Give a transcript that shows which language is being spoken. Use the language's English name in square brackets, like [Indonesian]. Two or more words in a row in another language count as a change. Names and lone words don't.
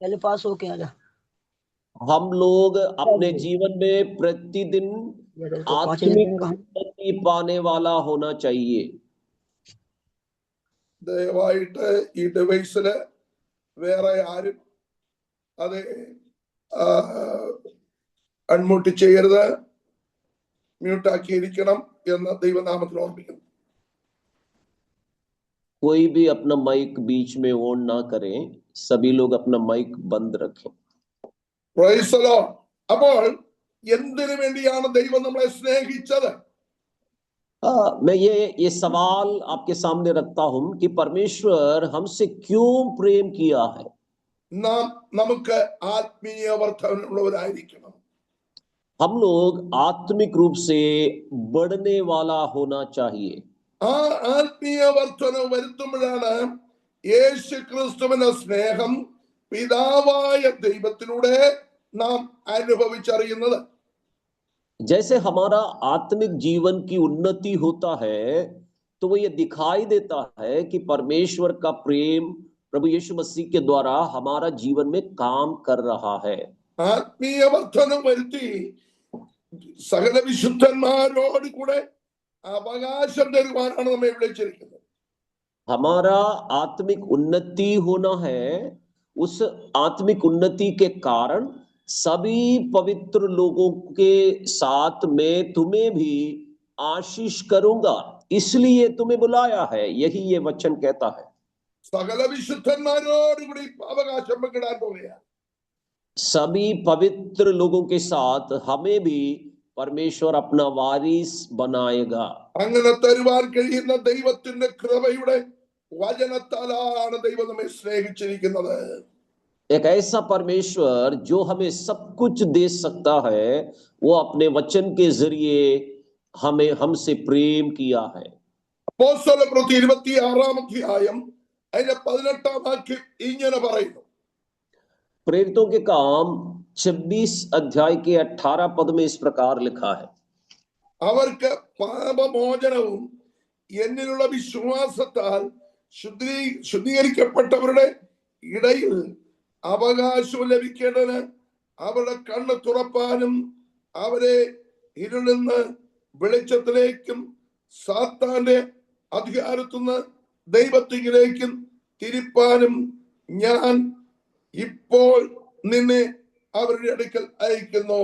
[Hindi] हम लोग अपने जीवन में प्रतिदिन आत्मिक उन्नति पाने वाला होना चाहिए. [Malayalam] ദയവായിട്ട് ഈ ഡിവൈസില് വേറെ ആരും അത് അൺമ്യൂട്ട് ചെയ്യരുത്, മ്യൂട്ടാക്കിയിരിക്കണം എന്ന് ദൈവനാമത്തിൽ ഓർമ്മിക്കുന്നു. [Hindi] कोई भी अपना माइक बीच में ऑन ना करें, सभी लोग अपना माइक बंद रखें. [English] Praise the Lord. [Malayalam] അപ്പോൾ എന്തിനു വേണ്ടിയാണ് ദൈവം നമ്മളെ സ്നേഹിച്ചത്? [Hindi] मैं ये सवाल आपके सामने रखता हूं कि परमेश्वर हमसे क्यों प्रेम किया है. [Malayalam] നാം നമുക്ക് ആത്മീയ വർധനയുള്ളവരായിരിക്കണം. [Hindi] हम लोग आत्मिक रूप से बढ़ने वाला होना चाहिए. [Malayalam] ആ ആത്മീയ വർധന വരുത്തുമ്പോഴാണ് യേശു ക്രിസ്തുവിന്റെ സ്നേഹം പിതാവായ ദൈവത്തിലൂടെ നാം അനുഭവിച്ചറിയുന്നത്. [Hindi] जैसे हमारा आत्मिक जीवन की उन्नति होता है तो वो ये दिखाई देता है कि परमेश्वर का प्रेम प्रभु यीशु मसीह के द्वारा हमारा जीवन में काम कर रहा है. [Malayalam] ആത്മീയ വർധന വരുത്തി സകല വിശുദ്ധന്മാരോട് കൂടെ അവകാശം തരുവാനാണ് നമ്മെ വിളിച്ചിരിക്കുന്നത്. [Hindi] हमारा आत्मिक उन्नति होना है उस आत्मिक उन्नति के कारण सभी पवित्र लोगों के साथ मैं तुम्हें भी आशीष करूंगा, इसलिए तुम्हें बुलाया है, यही ये वचन कहता है। [Malayalam] സകല വിശുദ്ധന്മാരോടുകൂടി അവകാശം പങ്കിടാൻ പോവുകയാണ്. [Hindi] सभी पवित्र लोगों के साथ हमें भी परमेश्वर अपना वारिस बनाएगा। [Malayalam] അങ്ങനെ തരുവാൻ കഴിയുന്ന ദൈവത്തിന്റെ കൃപയുടെ വചനത്താലാണ് ദൈവം നമ്മെ സ്നേഹിച്ചിരിക്കുന്നത്. [Hindi] एक ऐसा परमेश्वर जो हमें सब कुछ दे सकता है, वो अपने वचन के जरिए हमें हमसे प्रेम किया है। [Malayalam] അപ്പോസ്തലപ്രവൃത്തി 26 അധ്യായം അതിന്റെ 18 വാക്യം ഇങ്ങനെ പറയുന്നു. [Hindi] प्रेरितों के काम 26 अध्याय के 18 पद में इस प्रकार लिखा है, [Malayalam] അവർക്ക് പാപമോചനവും എന്നിലുള്ള വിശ്വാസത്താൽ ശുദ്ധീകരിക്കപ്പെട്ടവരുടെ ഇടയിൽ അവകാശവും ലഭിക്കേണ്ടതിന് അവരുടെ കണ്ണ് തുറപ്പാനും അവരെ ഇരുളിൽ നിന്ന് വെളിച്ചത്തിലേക്കും സാത്താന്റെ അധികാരത്തുനിന്ന് ദൈവത്തിലേക്കും തിരിപ്പാനും ഞാൻ ഇപ്പോൾ നിന്നെ അവരുടെ അടുക്കൽ അയക്കുന്നു.